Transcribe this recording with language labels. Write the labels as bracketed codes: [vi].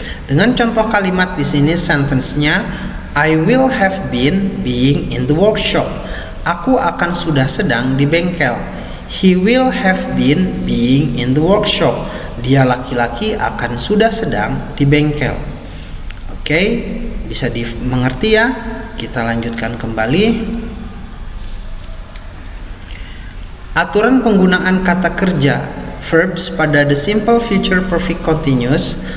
[id] Dengan contoh kalimat di sini, sentence-nya [en] I will have been being in the workshop. [id] Aku akan sudah sedang di bengkel. [en] He will have been being in the workshop. [id] Dia laki-laki akan sudah sedang di bengkel. Oke, bisa dimengerti ya. Kita lanjutkan kembali. Aturan penggunaan kata kerja verbs pada the simple future perfect continuous.